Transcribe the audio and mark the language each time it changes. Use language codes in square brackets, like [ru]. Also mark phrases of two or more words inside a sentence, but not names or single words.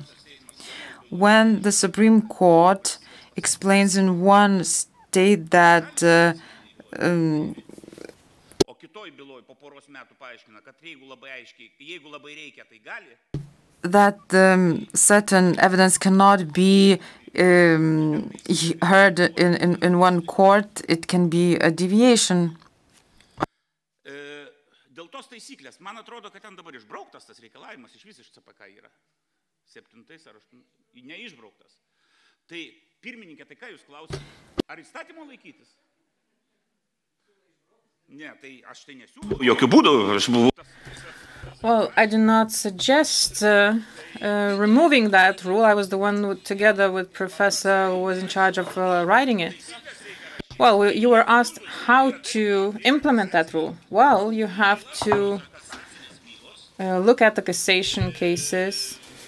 [en] When the Supreme Court explains in one state that certain evidence cannot be heard in one court, it can be a deviation. [lt] Dėl tos taisyklės, man atrodo, kad ten dabar išbrauktas tas reikalavimas iš CPK yra. 7 ar 8, neišbrauktas. Tai pirmininkė, tai ką jūs klausite? Ar įstatymo laikytis? Ne, tai aš tai nesiūlau. Jokių būdų, aš buvau. [en] Well, I did not suggest removing that rule. I was the one who, together with Professor who was in charge of writing it. Well, you were asked how to implement that rule. Well, you have to look at the cassation cases.